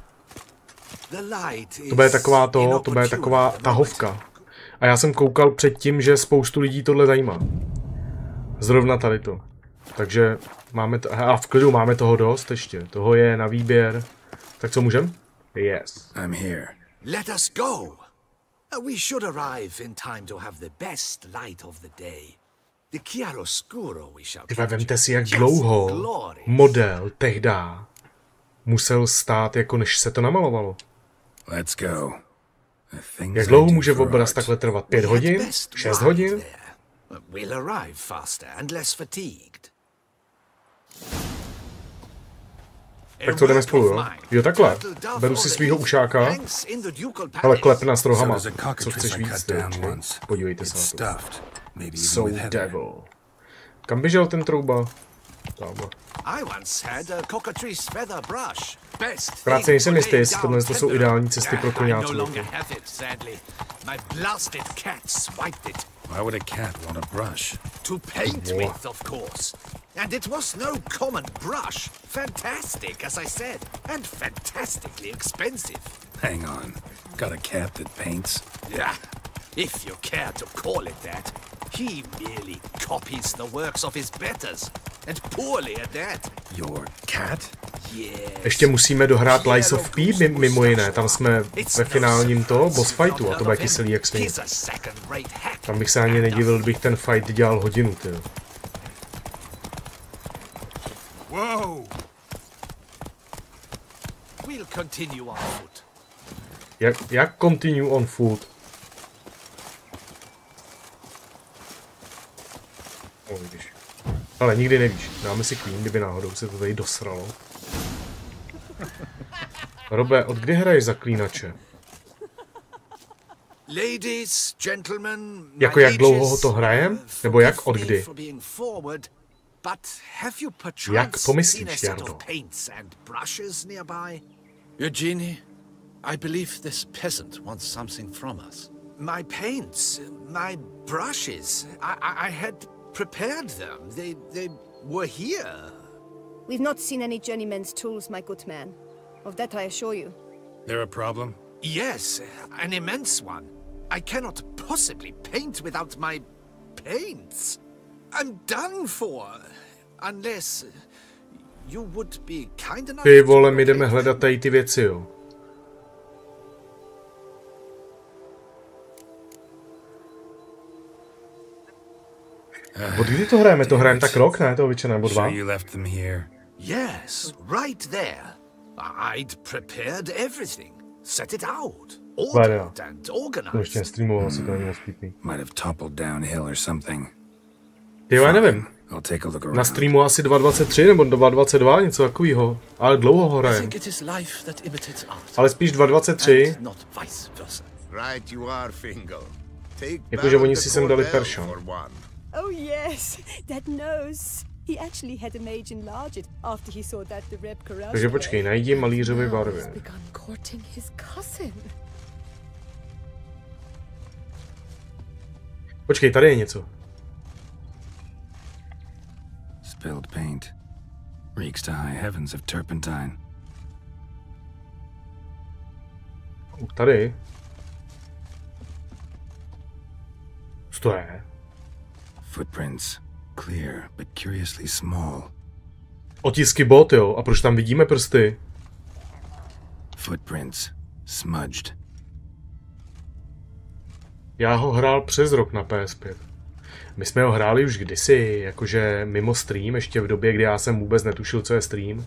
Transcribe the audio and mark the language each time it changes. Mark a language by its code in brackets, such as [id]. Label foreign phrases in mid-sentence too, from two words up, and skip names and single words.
[cs] To bude taková tahovka. A já jsem koukal předtím, že spoustu lidí tohle zajímá. Zrovna tady to. Takže máme to, a v klidu máme toho dost ještě. Toho je na výběr. Tak co můžem? [en] Yes. I'm here. Let us go. We should arrive in time to have the best light of the day. The chiaroscuro we shall. [cs] Vemte si, jak dlouho model tehdá musel stát, jako než se to namalovalo. [en] Let's go. [cs] Jak dlouho může obraz takhle trvat? 5 hodin? 6 hodin? [en] We'll arrive faster and less fatigued. [cs] Tak to jdeme spolu, jo? Jo, takhle. Beru si svýho ušáka. Ale klep nás rohama. Co chceš víc, ty? Podívejte se na to. [en] So devil. [cs] Kam běžel ten trouba? Tamhle. Krátce nejsem jistý, jestli tohle to jsou ideální cesty pro koňáců. [en] Why would a cat want a brush? To paint with, of course. And it was no common brush. Fantastic, as I said. And fantastically expensive. Hang on. Got a cat that paints? Yeah, if you care to call it that. He merely copies the works of his betters. And poorly at that. Your cat? Yes. [cs] Ještě musíme dohrát Lies of P, mimo jiné. Tam jsme ve finálním boss fightu a to bude kyselý jak svým. Tam bych se ani nedivil, kdybych ten fight dělal hodinu, ty. [en] Wow. We'll continue on foot. Jak continue on foot? [cs] Vidíš. Ale nikdy nevíš. Dáme si Queen, kdyby náhodou se to tady dosralo. Robe, od kdy hraješ zaklínače? [en] Ladies, gentlemen, [cs] jako jak dlouho ho to hrajem? Nebo jak od kdy? Jak pomyslíš, Jardo? [en] Eugenie, I believe this peasant wants something from us. My paints, my brushes, I had prepared them. They were here. We've not seen any journeyman's tools, my good man. Of that I assure you. There a problem? Yes, an immense one. I cannot possibly paint without my paints. I'm done for. Unless [cs] Ty vole, my jdeme hledat tady ty věci, jo. Od kdy to hrajeme? To hrajeme tak rok, ne? Toho většina, nebo 2? [en] Yes, right there. I'd prepared everything. Set it out. Ordered and organized. [cs] Ještě nestreamoval, asi to není moc pěkný. [en] Might have toppled downhill or something. [cs] Jo, já nevím. Na streamu asi 2.23 nebo 2.22, něco takového. Ale dlouho ho hrajem. Ale spíš 2.23. Jakože oni si sem dali Perša. [en] Oh yes, that knows. He actually had a mage enlarge it after he saw that the rep corrupted. [cs] Takže počkej, najdi malířovy barvy. Počkej, tady je něco. [en] Spilled paint. Reeks to high heavens of turpentine. [cs] Tady. Co to je? [en] Footprints. Clear, but curiously small. [cs] Otisky bot, jo. A proč tam vidíme prsty? [en] Footprints. Smudged. [cs] Já ho hrál přes rok na PS5. My jsme ho hráli už kdysi, jakože mimo stream, ještě v době, kdy já jsem vůbec netušil, co je stream.